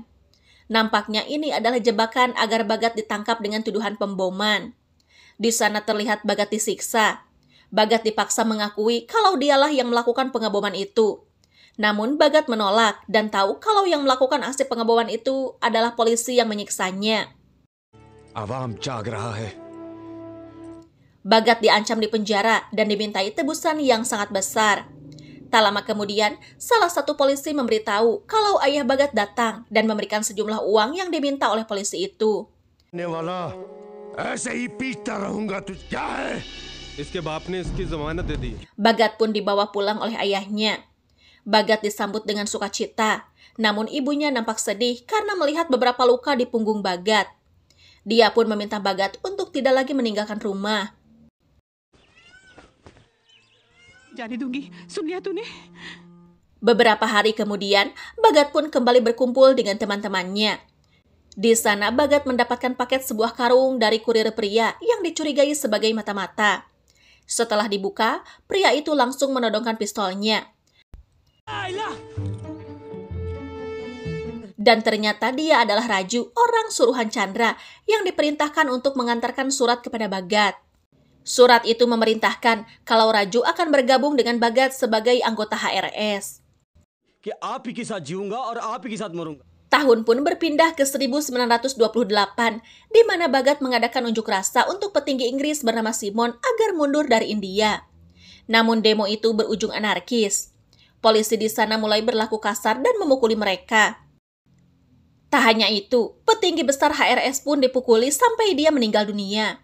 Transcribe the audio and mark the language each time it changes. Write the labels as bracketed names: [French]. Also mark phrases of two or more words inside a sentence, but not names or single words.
[Indonesian] Nampaknya ini adalah jebakan agar Bagat ditangkap dengan tuduhan pemboman. Di sana terlihat Bagat disiksa. Bagat dipaksa mengakui kalau dialah yang melakukan pengeboman itu. Namun Bagat menolak dan tahu kalau yang melakukan aksi pengeboman itu adalah polisi yang menyiksanya. [Hindi] आवाम जाग रहा है. [Indonesian] Bagat diancam di penjara dan dimintai tebusan yang sangat besar. Tak lama kemudian, salah satu polisi memberitahu kalau ayah Bagat datang dan memberikan sejumlah uang yang diminta oleh polisi itu. [Hindi] ऐसे ही पीटता रहूंगा तू क्या है? इसके बाप ने इसकी जमानत दे दी. [Indonesian] Bagat pun dibawa pulang oleh ayahnya. Bagat disambut dengan sukacita, namun ibunya nampak sedih karena melihat beberapa luka di punggung Bagat. Dia pun meminta Bagat untuk tidak lagi meninggalkan rumah. [Hindi] जाने दूंगी, सुन लिया तूने? [Indonesian] Beberapa hari kemudian, Bagat pun kembali berkumpul dengan teman-temannya. Di sana, Bagat mendapatkan paket sebuah karung dari kurir pria yang dicurigai sebagai mata-mata. Setelah dibuka, pria itu langsung menodongkan pistolnya. Dan ternyata dia adalah Raju, orang suruhan Chandra, yang diperintahkan untuk mengantarkan surat kepada Bagat. Surat itu memerintahkan kalau Raju akan bergabung dengan Bagat sebagai anggota HRS. [Hindi] कि आप ही के साथ जीऊंगा और आप ही के साथ मरूंगा. [Indonesian] Tahun pun berpindah ke 1928, di mana Bhagat mengadakan unjuk rasa untuk petinggi Inggris bernama Simon agar mundur dari India. Namun demo itu berujung anarkis. Polisi di sana mulai berlaku kasar dan memukuli mereka. Tak hanya itu, petinggi besar HRS pun dipukuli sampai dia meninggal dunia.